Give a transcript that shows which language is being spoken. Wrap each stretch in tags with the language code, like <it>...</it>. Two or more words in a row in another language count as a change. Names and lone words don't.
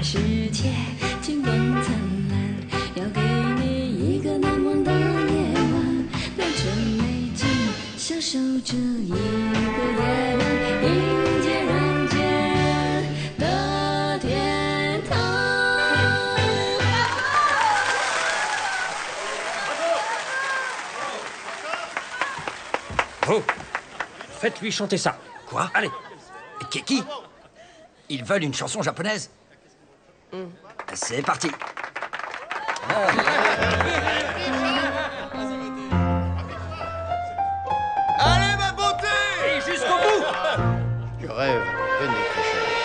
<zh>世界，金光灿烂，要给你一个难忘的夜晚，良辰美景，享受这一个夜晚，迎接人间的天堂。</zh> <fr>Oh, faites-lui chanter ça. Quoi? Allez. Qui? Ils veulent une chanson japonaise? C'est parti. Allez, ma beauté! Et jusqu'au bout. Tu rêves. Venez, Fischer.</fr>